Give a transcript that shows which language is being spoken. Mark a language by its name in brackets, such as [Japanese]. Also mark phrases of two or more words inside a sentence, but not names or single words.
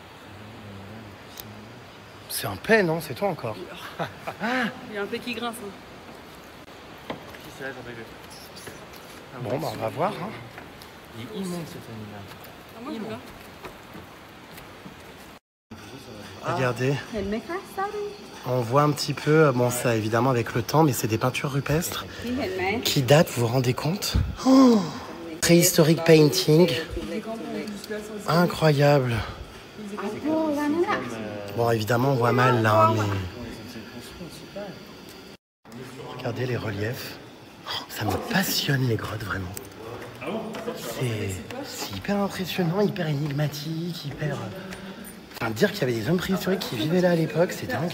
[French] C'est un paix, non? C'est toi encore. Il y a un peu qui grince. Hein. Bon, bah on va voir. Hein. Il est immense cet animal. Ah, moi, j'aime bien. Regardez, [Thai] เห็นไหมคะ sorry [French] on voit un petit peu, bon ça évidemment avec le temps, mais c'est des peintures rupestres [Thai] นี่เห็นไหม [French] qui datent, vous vous rendez compte? Oh, préhistorique painting, incroyable. [Thai] โอ้ร้านนั้นอ่ะ [French] Bon évidemment on voit mal là, hein, mais... Regardez les reliefs. Oh, ça me passionne les grottes vraiment. C'est hyper impressionnant, hyper énigmatique, hyper... Enfin, dire qu'il y avait des hommes préhistoriques qui vivaient là à l'époque, c'est dingue.